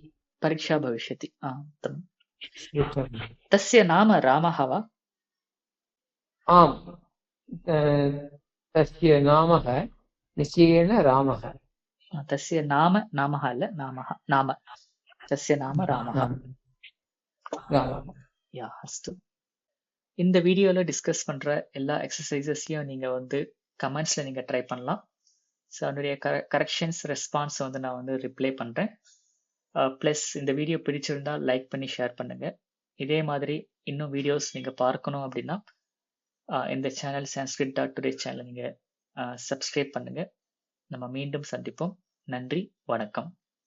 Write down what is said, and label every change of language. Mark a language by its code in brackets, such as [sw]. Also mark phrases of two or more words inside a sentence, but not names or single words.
[sa] तस्य नाम रामः वा आम् तस्य नाम निश्चयेन रामः तस्य नाम तस्य नाम रामः अस्तु [ta] இந்த வீடியோல டிஸ்கஸ் பண்ற எல்லா எக்ஸசைசஸையும் நீங்க வந்து கமெண்ட்ஸ்ல நீங்க ட்ரை பண்ணலாம் ஸோ அதனுடைய [en] corrections response [ta] வந்து நான் வந்து ரிப்ளை பண்றேன் ப்ளஸ் இந்த வீடியோ பிடிச்சிருந்தா லைக் பண்ணி ஷேர் பண்ணுங்க இதே மாதிரி இன்னும் வீடியோஸ் நீங்க பார்க்கணும் அப்படின்னா இந்த சேனல் sanskrit.today சேனலை நீங்க சப்ஸ்கிரைப் பண்ணுங்க நம்ம மீண்டும் சந்திப்போம் நன்றி வணக்கம்